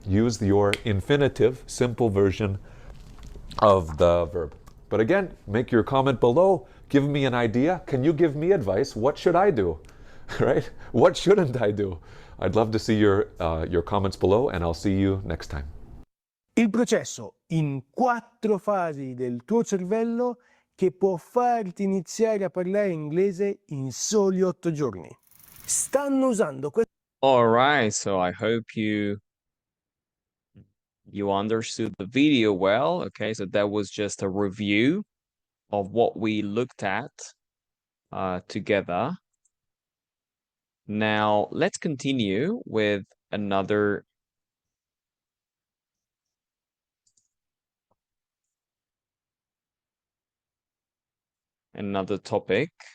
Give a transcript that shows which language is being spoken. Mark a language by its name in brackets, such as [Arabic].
[English] Use your infinitive, simple version of the verb. But again, make your comment below. Give me an idea. Can you give me advice? What should I do? Right? What shouldn't I do? I'd love to see your comments below, and I'll see you next time. [Italian] Il processo in 4 fasi del tuo cervello che può farti iniziare a parlare inglese in soli 8 giorni. Stanno usando questo. [English] All right, so I hope you understood the video well. Okay, so that was just a review of what we looked at together. Now, let's continue with another topic.